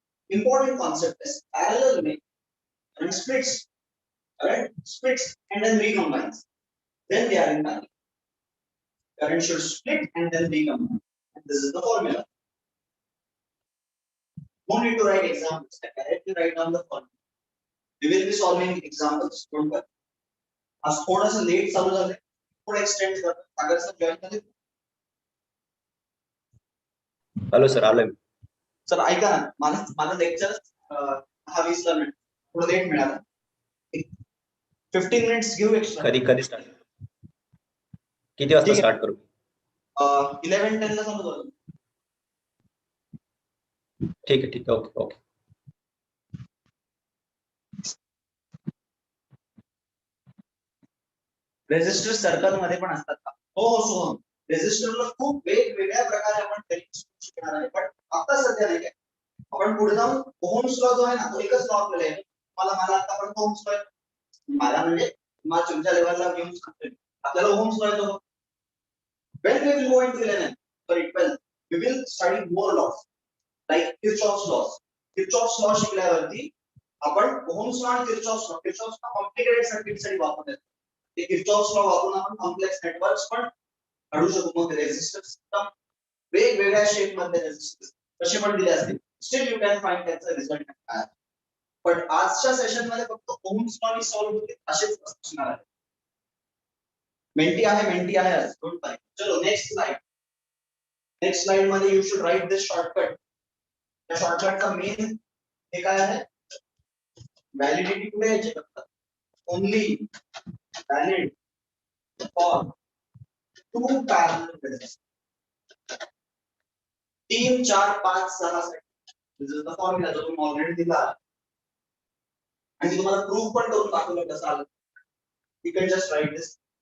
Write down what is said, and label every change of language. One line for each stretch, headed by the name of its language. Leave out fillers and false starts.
English: important concept is parallel में current splits, and then recombines. Then they are in parallel. Current should split and then recombine. And this is the formula. No need to write examples. I directly write down the formula. We will be solving examples. Don't worry.
Hindi: आज थोड़ा सा late चालू झाले, थोड़ा extend कर. अगर sir join झाले.
Marathi: Hello sir, आलोय. सर ऐका ना, माझं लेक्चर 10-20 मिनिट थोडं लेट मिळालं. 15 मिनिट्स घेऊ एक्स्ट्रा. कधी स्टार्ट? किती वाजता स्टार्ट करू? 11:10 ला चालू झालं. ठीक आहे. ओके. रेजिस्टर सर्कल मध्ये पण असतात का? हो सोहम. रेजिस्टरला खूप वेगवेगळ्या प्रकारे आपण शिकणार आहे, पण आता सध्या नाही काय. आपण पुढे जाऊन ओहम्स लॉ जो आहे ना, तो एकच लॉ आपल्याला आहे. मला आता आपण ओहम्स लॉ, मला म्हणजे माझ्या तुमच्या लेवलला घेऊन सांगतोय, आपल्याला ओहम्स लॉ येतो.
English: When we will go into 11, sorry 12, we will study more laws like Kirchhoff's laws.
Marathi: Kirchhoff's law शिकल्यावरती आपण ओहम्स लॉ आणि Kirchhoff's law कॉम्प्लिकेटेड सर्किट साठी वापरतात. ते Kirchhoff's law वापरून आपण कॉम्प्लेक्स नेटवर्क्स पण काढू शकतो. मग रेजिस्टर सिस्टम वेगवेगळ्या शेप मध्ये रेजिस्टर कसे पण दिले असतील,
English: still you can find
Marathi: त्याचा रिझल्ट काय. पण आजच्या सेशन मध्ये फक्त ओहम्स लॉ सॉल्व्ह होते असेच असणार आहे. मेंटी आहे डोंट वरी.
English: चलो next slide मध्ये you should write this shortcut.
Marathi: त्या शॉर्टकटचा मेन हे काय आहे, व्हॅलिडिटी कुठे यायची फक्त
English: Only valid for 2 parallel register.
Marathi: 3, 4, 5, 6 साठी दिस इज द फॉर्म्युला जो तुम्ही ऑलरेडी दिला आणि तुम्हाला प्रूफ पण करून दाखवलं कसं आलं.
English: You can just write this.